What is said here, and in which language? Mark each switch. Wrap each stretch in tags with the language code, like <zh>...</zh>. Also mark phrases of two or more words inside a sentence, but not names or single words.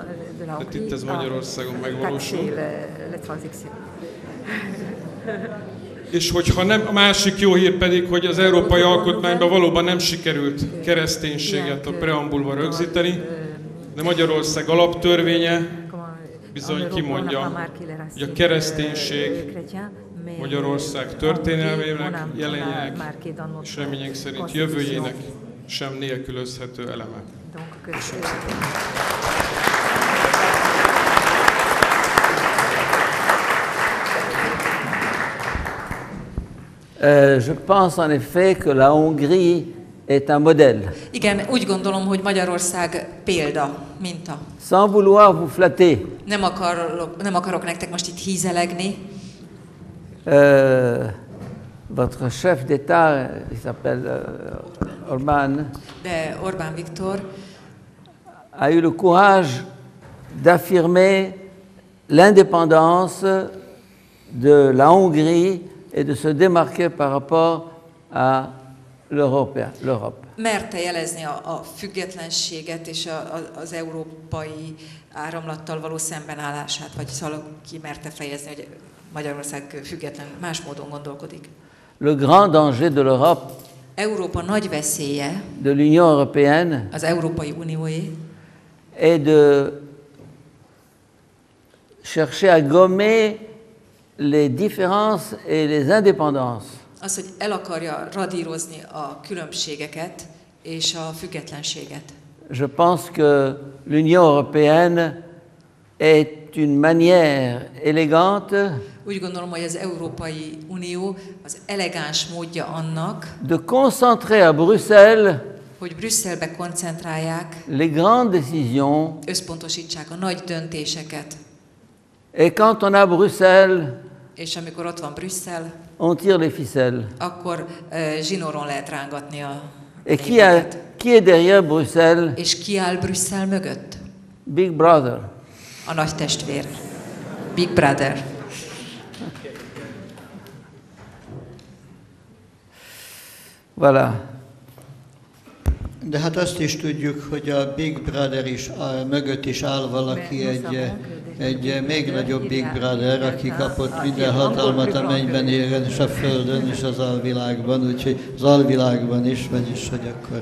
<hu>Tehát itt ez Magyarországon megvalósul. És hogyha nem, a másik jó hír pedig, hogy az Európai Alkotmányban valóban nem sikerült kereszténységet a preambulban rögzíteni, de Magyarország alaptörvénye bizony kimondja, hogy a kereszténység Magyarország történelmének, jelenjének és remények szerint jövőjének sem nélkülözhető eleme. Köszönöm szépen.</hu> <fr>Je pense en effet que la Hongrie est un modèle.</fr> <hu>Igen, úgy gondolom, hogy Magyarország példa, minta.</hu> <fr>Sans vouloir vous flatter.</fr> <hu>Nem akarok nektek most itt hízelegni.</hu> <fr>Votre chef d'État, il s'appelle Orbán.</fr> <hu>De Orbán Viktor</hu> <fr>a eu le courage d'affirmer l'indépendance de la Hongrie et de se démarquer par rapport à l'Europe.</fr> <hu>Merte jelezni a függetlenséget és az európai áramlattal való szembenállását, vagy szóval ki merte fejezni, hogy Magyarország független, más módon gondolkodik.</hu> <fr>Le grand danger de l'Europe,</fr> <hu>Európa nagy veszélye,</hu> <fr>de l'Union européenne,</fr> <hu>az Európai Unióé,</hu> <fr>est de chercher à gommer les différences et les indépendances.</fr> <hu>Az, hogy el akarja radírozni a különbségeket és a függetlenséget.</hu> <fr>Je pense que l'Union européenne est une manière élégante</fr> <hu>Úgy gondolom, hogy az Európai Unió az elegáns módja annak,</hu> <fr>de concentrer à Bruxelles</fr> <hu>hogy Brüsszelbe koncentrálják,</hu> <fr>les grandes décisions.</fr> <hu>Összpontosítsák a nagy döntéseket.</hu> <fr>Et quand on a Bruxelles,</fr> <hu>És amikor ott van Brüsszel,</hu> <fr>on tire les ficelles.</fr> <hu>akkor zsinóron lehet rángatni a</hu> <fr>Et qui est derrière Bruxelles?</fr> <hu>És ki áll Brüsszel mögött?</hu> <fr>Big Brother.</fr> <hu>A nagy testvér.</hu> <fr>Big Brother. Voilà.</fr> <hu>De hát azt is tudjuk, hogy a Big Brother is mögött is áll valaki, egy még nagyobb Big Brother, aki kapott minden hatalmat a mennyben élen, és a földön, és az alvilágban, úgyhogy az alvilágban is, vagyis, hogy akkor...</hu>